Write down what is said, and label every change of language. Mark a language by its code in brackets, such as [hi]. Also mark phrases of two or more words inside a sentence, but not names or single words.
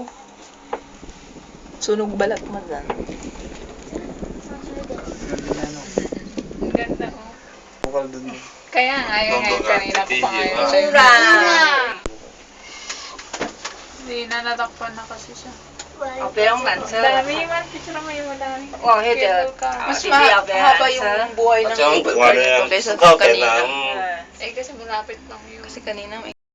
[tl] Sunog balat mo dyan. Ang ganda, oh. Bukal dun. Kaya nga, yun ngayon kanina ko pa ngayon. Mura. Hindi na natakpan na kasi siya. [zh] 我不用缆车了。 [tl] Dami man, picture mo yung madami. [zh] 哇，那个 [en] Cable car. [tl] Mas [zh] 是不是要不要 [tl] mahaba [zh] 缆 [tl] yung [zh] 车？ [tl] buhay ng At saka ang [en] cable car [tl] dito kaysa sa kanina. Eh, kasi malapit lang yun. Kasi kanina may